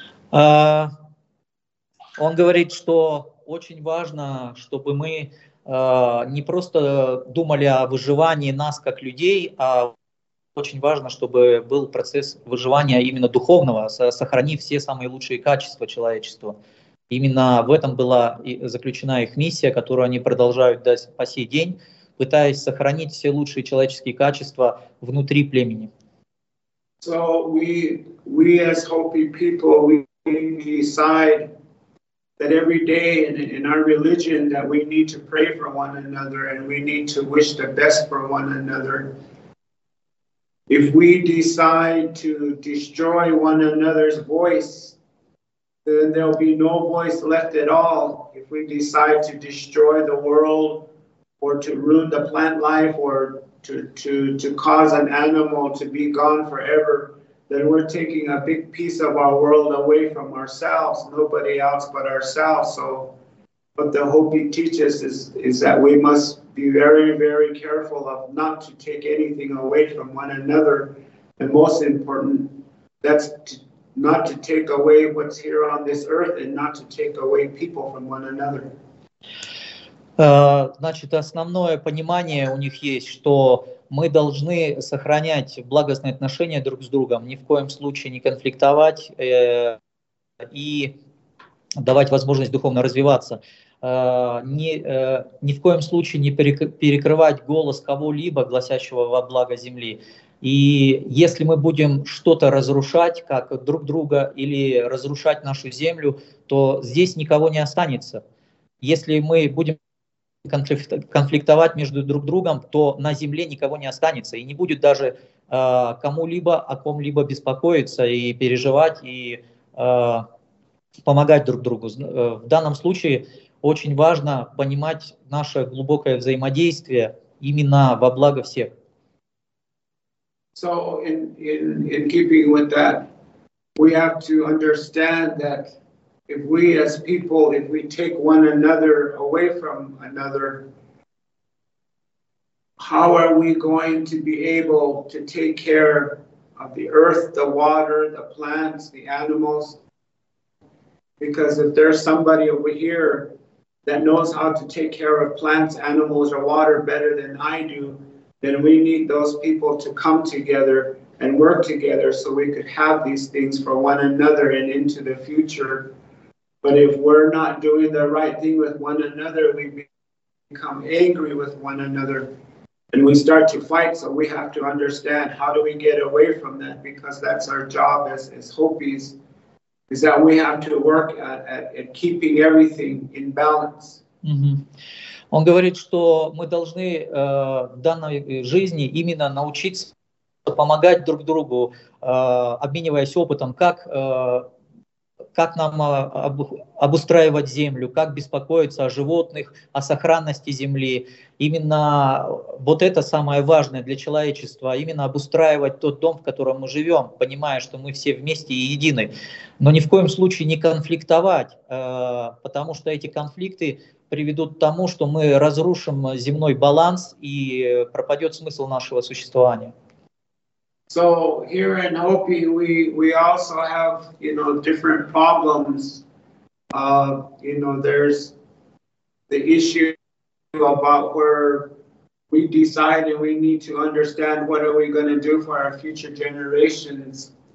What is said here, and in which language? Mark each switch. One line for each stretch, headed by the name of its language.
Russian: Он говорит, что очень важно, чтобы мы не просто думали о выживании нас как людей, а очень важно, чтобы был процесс выживания именно духовного, сохранив все самые лучшие качества человечества. Именно в этом была заключена их миссия, которую они продолжают по сей день, пытаясь сохранить все лучшие человеческие качества внутри племени.
English: So we as Hopi people, we decide that every day in our religion that we need to pray for one another and we need to wish the best for one another. If we decide to destroy one another's voice, then there'll be no voice left at all. If we decide to destroy the world or to ruin the plant life or to cause an animal to be gone forever, then we're taking a big piece of our world away from ourselves, nobody else but ourselves. So what the Hopi teaches is that we must be very, very careful of not to take anything away from one another. And most important, that's not to take away what's here on this earth and not to take away people from one another.
Russian: Значит, основное понимание у них есть, что мы должны сохранять благостные отношения друг с другом, ни в коем случае не конфликтовать и давать возможность духовно развиваться. Ни в коем случае не перекрывать голос кого-либо, гласящего во благо земли. И если мы будем что-то разрушать, как друг друга, или разрушать нашу землю, то здесь никого не останется. Если мы будем конфликтовать между друг другом, то на земле никого не останется и не будет даже кому-либо, о ком-либо беспокоиться и переживать и помогать друг другу. В данном случае очень важно понимать наше глубокое взаимодействие именно во благо всех.
English: So in keeping with that, we have to understand that if we as people, if we take one another away from another, how are we going to be able to take care of the earth, the water, the plants, the animals? Because if there's somebody over here that knows how to take care of plants, animals, or water better than I do, then we need those people to come together and work together so we could have these things for one another and into the future. But if we're not doing the right thing with one another, we become angry with one another and we start to fight. So we have to understand, how do we get away from that? Because that's our job as Hopis, is that we have to work at keeping everything in balance. Mm-hmm.
Russian: Он говорит, что мы должны в данной жизни именно научиться помогать друг другу, обмениваясь опытом, как как нам обустраивать землю, как беспокоиться о животных, о сохранности земли. Именно вот это самое важное для человечества, именно обустраивать тот дом, в котором мы живем, понимая, что мы все вместе и едины. Но ни в коем случае не конфликтовать, потому что эти конфликты приведут к тому, что мы разрушим земной баланс и пропадет смысл нашего существования.
English: So here in Hopi, we also have, you know, different problems. You know, there's the issue about where we decide and we need to understand what are we going to do for our future generations.